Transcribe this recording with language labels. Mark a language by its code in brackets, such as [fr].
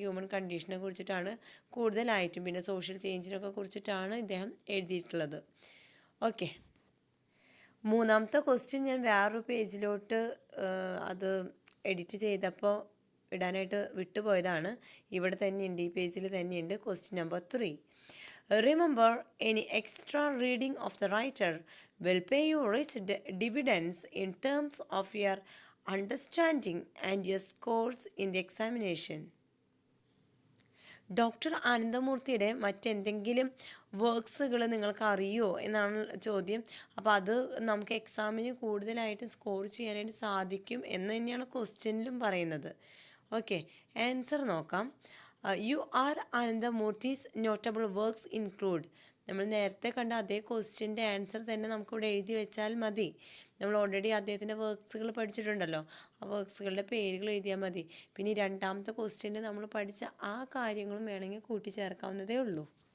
[ml] Human കണ്ടീഷനെ കുറിച്ചിട്ടാണ് കൂടുതലായിട്ടും, പിന്നെ സോഷ്യൽ ചേഞ്ചിനൊക്കെ കുറിച്ചിട്ടാണ് ഇദ്ദേഹം എഴുതിയിട്ടുള്ളത്. ഓക്കെ, 3ാമത്തെ ക്വസ്റ്റ്യൻ ഞാൻ വേറൊരു പേജിലോട്ട് അത് എഡിറ്റ് ചെയ്തപ്പോൾ ഇടാനായിട്ട് വിട്ടുപോയതാണ്. ഇവിടെ തന്നെയുണ്ട്, ഈ പേജിൽ തന്നെയുണ്ട്. Question number 3. [en] Remember, any extra reading of the writer will pay you rich dividends in terms of your understanding and your scores in the examination. [ml] Doctor ആനന്ദമൂർത്തിയുടെ മറ്റെന്തെങ്കിലും വർക്ക്സുകൾ നിങ്ങൾക്ക് അറിയുമോ എന്നാണ് ചോദ്യം. അപ്പോൾ അത് നമുക്ക് എക്സാമിന് കൂടുതലായിട്ട് സ്കോർ ചെയ്യാനായിട്ട് സാധിക്കും എന്ന് തന്നെയാണ് ക്വസ്റ്റ്യനിലും പറയുന്നത്. ഓക്കെ, ആൻസർ നോക്കാം. U.R. [en] Anandamurthi's notable works include. [ml] നമ്മൾ നേരത്തെ കണ്ട അതേ ക്വസ്റ്റ്യൻ്റെ ആൻസർ തന്നെ നമുക്കിവിടെ എഴുതി വെച്ചാൽ മതി. നമ്മൾ ഓൾറെഡി അദ്ദേഹത്തിൻ്റെ വർക്ക്സുകൾ പഠിച്ചിട്ടുണ്ടല്ലോ, ആ വർക്ക്സുകളുടെ പേരുകൾ എഴുതിയാൽ മതി. പിന്നെ 2ാമത്തെ ക്വസ്റ്റ്യനിൽ നമ്മൾ പഠിച്ച ആ കാര്യങ്ങളും വേണമെങ്കിൽ കൂട്ടിച്ചേർക്കാവുന്നതേ ഉള്ളൂ.